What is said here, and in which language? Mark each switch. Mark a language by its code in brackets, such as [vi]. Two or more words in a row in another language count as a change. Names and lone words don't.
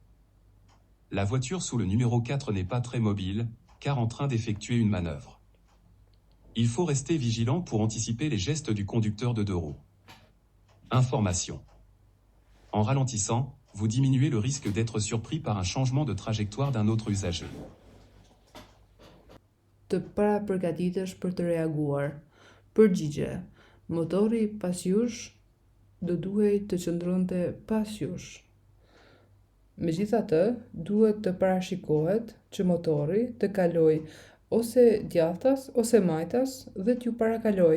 [fr] La voiture sous le numéro 4 n'est pas très mobile, car en train d'effectuer une manœuvre. Il faut rester vigilant pour anticiper les gestes du conducteur de deux roues. Information. En ralentissant, vous diminuez le risque d'être surpris par un changement de trajectoire d'un autre usager. [sq] Të parapërgatitesh për të reaguar. Përgjigje. Motori pas jush do duhej të qëndronte pas jush. Megjithatë, duhet të parashikohet që motori të kaloj ose djathtas ose majtas dhe t'ju parakaloj.